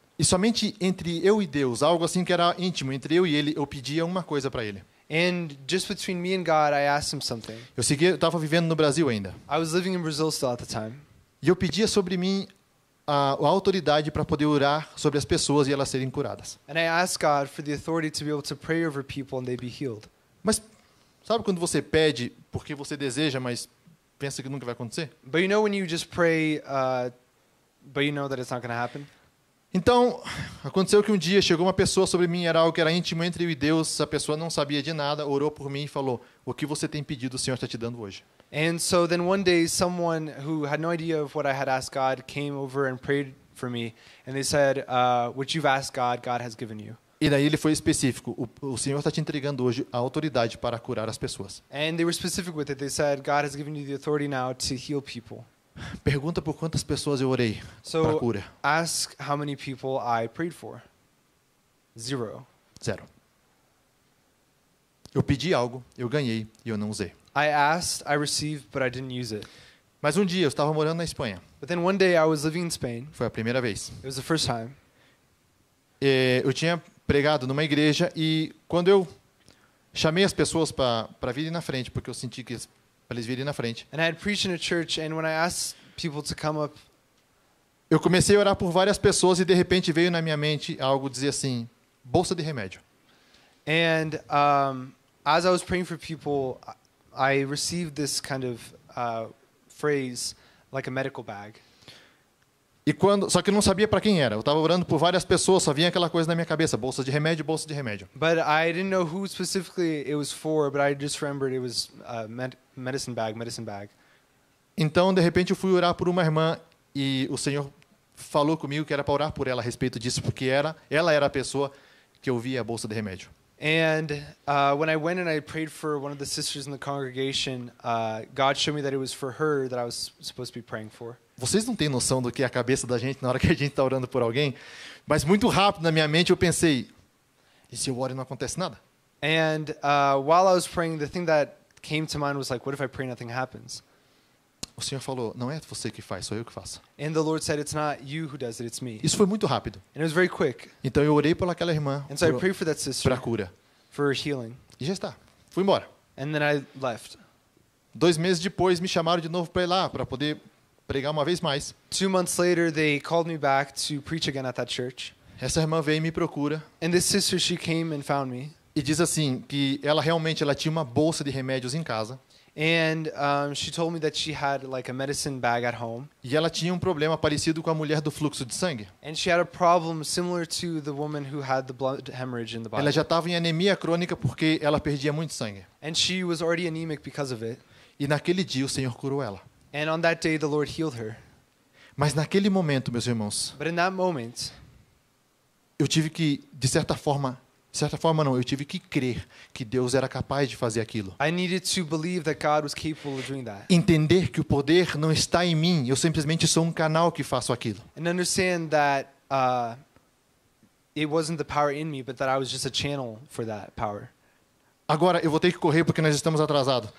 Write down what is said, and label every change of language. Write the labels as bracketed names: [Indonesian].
[Portuguese] E somente entre eu e Deus, algo assim que era íntimo, entre eu e Ele, eu pedia uma coisa para Ele. [English] And just between me and God, I asked him something. [Portuguese] Eu estava vivendo no Brasil ainda. [English] I was living in Brazil still at the time. [Portuguese] E eu pedia sobre mim a autoridade para poder orar sobre as pessoas e elas serem curadas. [English] And I asked God for the authority to be able to pray over people and they be healed. [Portuguese] Mas sabe quando você pede porque você deseja, mas pensa que nunca vai acontecer? [English] But you know when you just pray, but you know that it's not going to happen? [Portuguese] Então, aconteceu que um dia chegou uma pessoa sobre mim, era algo que era íntimo entre eu e Deus, a pessoa não sabia de nada, orou por mim e falou, o que você tem pedido, o Senhor está te dando hoje. [English] And so then one day someone who had no idea of what I had asked God came over and prayed for me. And they said, what you've asked God, God has given you. [Portuguese] E daí ele foi específico, o Senhor está te entregando hoje a autoridade para curar as pessoas. [English] And they were specific with it. They said, God has given you the authority now to heal people. [Portuguese] Pergunta por quantas pessoas eu orei para [English] So [Portuguese] cura. [English] ask how many people I prayed for. 0. 0. [Portuguese] Eu pedi algo, eu ganhei e eu não usei. [English] I asked, I received, but I didn't use it. [Portuguese] Mas um dia eu estava morando na Espanha. [English] But then one day I was living in Spain. [Portuguese] Foi a primeira vez. [English] It was the first time. [Portuguese] Eu tinha pregado numa igreja e quando eu chamei as pessoas para virem na frente, porque eu senti que para eles virem na frente, [English] And I had preached in a church, and when I asked people to come up, [Portuguese] eu comecei a orar por várias pessoas e de repente veio na minha mente algo dizer assim, bolsa de remédio. [English] and as I was praying for people, I received this kind of phrase, like a medical bag. [Portuguese] Só que eu não sabia para quem era. Eu estava orando por várias pessoas, só vinha aquela coisa na minha cabeça, bolsa de remédio, bolsa de remédio. [English] But I didn't know who specifically it was for, but I just remembered it was medicine bag. [Portuguese] Então, de repente, eu fui orar por uma irmã e o Senhor falou comigo que era para orar por ela a respeito disso, porque ela era a pessoa que eu via a bolsa de remédio. [English] And when I went and I prayed for one of the sisters in the congregation, God showed me that it was for her that I was supposed to be praying for. [Portuguese] Vocês não têm noção do que é a cabeça da gente na hora que a gente está orando por alguém, mas muito rápido na minha mente eu pensei, e se eu oro e não acontece nada? [English] And while I was praying, the thing that came to mind was like, what if I pray nothing happens? [Portuguese] O Senhor falou, não é você que faz, sou eu que faço. [English] And the Lord said, it's not you who does it, it's me. [Portuguese] Isso foi muito rápido. [English] And it was very quick. [Portuguese] Então eu orei por aquela irmã [English] And so I prayed for that sister [Portuguese] para a cura. [English] for healing. [Portuguese] E já está. Fui embora. [English] And then I left. [Portuguese] 2 meses depois me chamaram de novo para ir lá, para poder pregar uma vez mais. [English] 2 months later, they called me back to preach again at that church. [Portuguese] Essa irmã veio e me procura [English] And this sister, she came and found me. [Portuguese] e diz assim que ela realmente tinha uma bolsa de remédios em casa [English] And she told me that she had like a medicine bag at home. [Portuguese] e ela tinha um problema parecido com a mulher do fluxo de sangue. [English] And she had a problem similar to the woman who had the blood hemorrhage in the [Portuguese] Ela [English] Bible. [Portuguese] já estava em anemia crônica porque ela perdia muito sangue. [English] And she was already anemic because of it. [Portuguese] E naquele dia o Senhor curou ela. [English] And on that day, the Lord healed her. [Portuguese] Mas naquele momento, meus irmãos, [English] But in that moment, [Portuguese] eu tive que, de certa forma não, eu tive que crer que Deus era capaz de fazer aquilo. [English] I needed to believe that God was capable of doing that. [Portuguese] Entender que o poder não está em mim, eu simplesmente sou um canal que faço aquilo. [English] And understand that it wasn't the power in me, but that I was just a channel for that power. [Portuguese] Agora, eu vou ter que correr porque nós estamos atrasados.